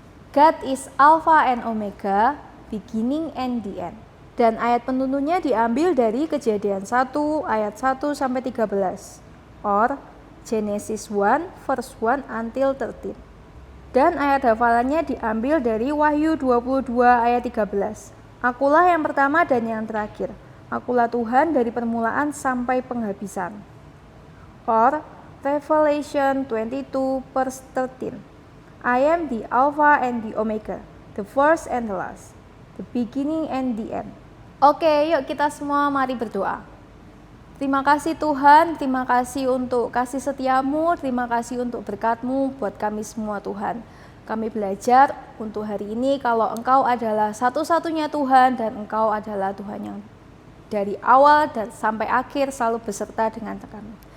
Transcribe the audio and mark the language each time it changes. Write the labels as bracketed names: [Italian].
[English] God is Alpha and Omega, beginning and the end. [Indonesian] Dan ayat penuntunnya diambil dari Kejadian 1 ayat 1 sampai 13 [English] or Genesis 1 verse 1 until 13. [Indonesian] Dan ayat hafalannya diambil dari Wahyu 22 ayat 13. Akulah yang pertama dan yang terakhir. Akulah Tuhan dari permulaan sampai penghabisan. [English] Or Revelation 22 verse 13. I am the Alpha and the Omega, the first and the last, the beginning and the end. [Indonesian] Oke, yuk kita semua mari berdoa. Terima kasih Tuhan, terima kasih untuk kasih setiamu, terima kasih untuk berkat-Mu buat kami semua Tuhan. Kami belajar untuk hari ini kalau Engkau adalah satu-satunya Tuhan dan Engkau adalah Tuhan yang dari awal dan sampai akhir selalu beserta dengan kami.